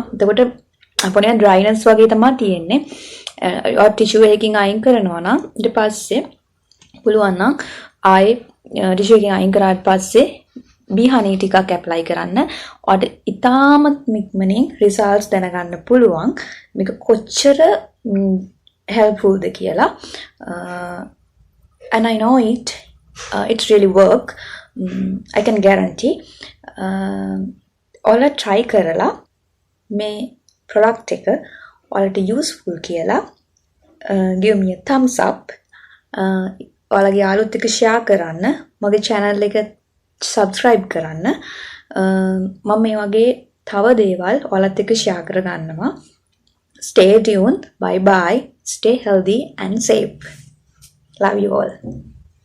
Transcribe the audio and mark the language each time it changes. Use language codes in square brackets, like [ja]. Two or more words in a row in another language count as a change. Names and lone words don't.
[si] එතකොට අපෝනේ dryness වගේ තමයි තියෙන්නේ. ඔයා tissue එකකින් අයින් කරනවා නම් ඊට පස්සේ පුළුවන් නම් ආයේ tissue එකකින් අයින් කරාට පස්සේ [en] bee honey [si] ටිකක් apply කරන්න. ඔයාට ඉතාමත් ඉක්මනින් results දැනගන්න පුළුවන්. මේක කොච්චර helpful ද කියලා. [en] And I know it really work. I can guarantee. [si] ඔයාලා try කරලා මේ product එක ඔයාලට useful කියලා [en] give me a thumbs up. [si] ඔයාලගේ යාළුවොත් එක්ක share කරන්න. මගේ channel එක subscribe කරන්න. මම මේ වගේ තව දේවල් ඔයාලත් එක්ක share කරගන්නවා. [en] Stay tuned. Bye bye. Stay healthy and safe. Love you all.